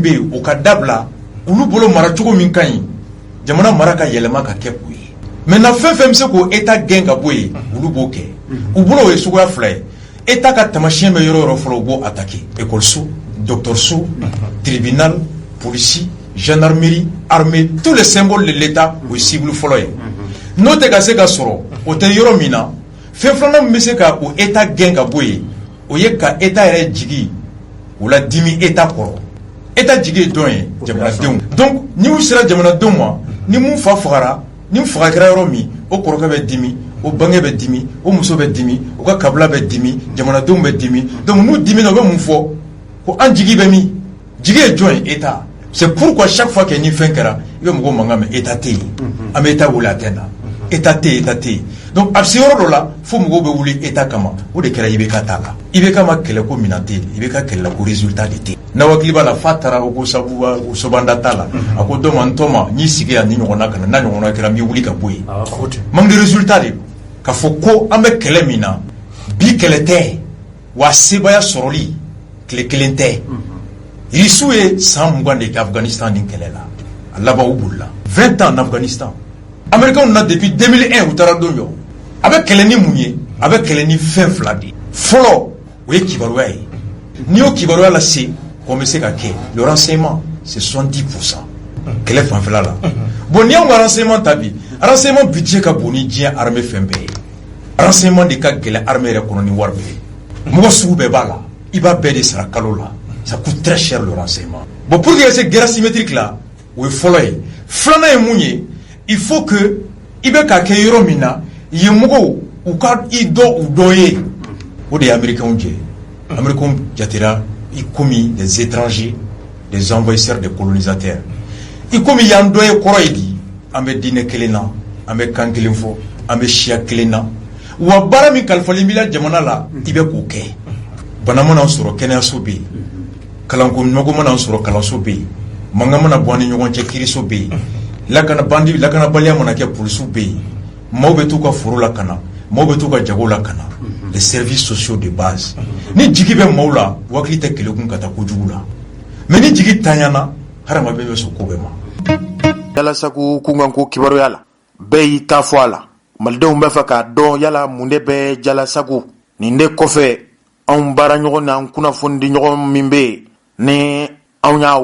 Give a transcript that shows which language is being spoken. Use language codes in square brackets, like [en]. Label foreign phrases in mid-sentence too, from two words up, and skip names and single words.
[bm] bɛ yen o ka dabila olu bolo mara cogo min ka ɲi jamana mara ka yɛlɛma ka kɛ o ye maintenant fɛn fɛn bɛ se k'o état gɛn ka bɔ yen olu b'o kɛ u bolo o ye suguya fila ye état ka tamasiyɛn bɛ yɔrɔ o yɔrɔ fɔlɔ u b'o [fr] attaquer école docteur tribunal police gendarmerie armée tous les symboles de l'état [bm] o ye cible fɔlɔ ye n'o tɛ ka se ka sɔrɔ o tɛ yɔrɔ min na fɛn filanan min bɛ se ka o état gɛn ka bɔ yen o ye ka état yɛrɛ jigi o la dimi état kɔrɔ état jigi don ye jamanadenw donc ni u sera jamanadenw ma ni mun fa fagara ni faga kɛra yɔrɔ min o kɔrɔkɛ bɛ dimi o bange bɛ dimi o muso bɛ dimi o ka kabila bɛ dimi jamanadenw bɛ dimi donc n'u dimina u bɛ mun fɔ ko an jigi bɛ min jigi ye jɔn ye état [fr] c'est pourquoi chaque fois que [bm] ni fɛn kɛra i bɛ mɔgɔw mankan mɛn état tɛ yen an bɛ état wuli a tɛ na état tɛ yen donc a bɛ se yɔrɔ dɔ la fo mɔgɔw bɛ wuli état kama o de kɛra IBK ta la IBK ma kɛlɛ ko minan tɛ yen IBK kɛlɛla ko [fr] résultat de [bm] tɛ yen na wakili b'a la fa taara o ko sabu o sobanda t'a la a ko dɔ ma n tɔ ma n'i sigi yan ni ɲɔgɔnna kana n'a ɲɔgɔnna kɛra n bɛ wuli ka bɔ yen [fr] manque de résultat de [bm] k'a fɔ ko an bɛ kɛlɛ min na bi kɛlɛ tɛ wa sebaya sɔrɔli tile kelen tɛ irisiw ye san 20 de kɛ Afghanistan ni kɛlɛ la a laban u bolila [fr] 20 ans en Afghanistan américains [bm] na depuis 2001 u taara don jɔ a bɛ kɛlɛ ni mun ye a bɛ kɛlɛ ni fɛn fila de fɔlɔ o ye kibaruya ye n'i y'o kibaruya lase ko bɛ se ka kɛ [fr] le renseignement c'est 70% [bm] kɛlɛ fanfɛla la bon n'i y'anw ka renseignement ta bi renseignement budget ka bon ni diɲɛ armée fɛn bɛɛ ye renseignement de ka gɛlɛn armée yɛrɛ kɔnɔ ni wari bɛɛ ye mɔgɔ sugu bɛɛ b'a la i b'a bɛɛ de sara kalo la [fr] ça coûte très cher le renseignement bon pour que [bm] ka se [fr] guerre symétrique [bm] la o ye fɔlɔ ye filanan ye mun ye [fr] il faut que [bm] i bɛ ka kɛ yɔrɔ min na yen mɔgɔw u ka i dɔ u dɔ ye o de ye américains jɛ américains jatera i komi [fr] des étrangers des envahisseurs des colonisateurs [bm] i komi yan dɔ ye kɔrɔ ye di an bɛ diinɛ kelen na an bɛ kan kelen fɔ an bɛ siya kelen na wa baara min kalifalen b'i la jamana la i bɛ k'o kɛ bana mana sɔrɔ kɛnɛyaso bɛ yen kalanko nɔgɔ mana sɔrɔ kalanso bɛ yen mankan mana bɔ an ni ɲɔgɔn cɛ kiiriso bɛ yen lakanabaliya mana kɛ polisiw bɛ yen maaw bɛ t'u ka foro la ka na maaw bɛ t'u ka jago la ka na [fr] les services sociaux de base [bm] ni jigi bɛ maaw la wakili tɛ kɛlɛ kun ka taa kojugu la mais ni jigi tanyana hadamaden bɛ sɔn ko bɛɛ ma. yala sago kunkan ko kibaruya la bɛɛ y'i ta fɔ a la malidenw bɛ fɛ k'a dɔn yala mun de bɛ jala sago nin de kɔfɛ anw baara ɲɔgɔn n'an kunnafoni di ɲɔgɔn min bɛ yen ni anw y'a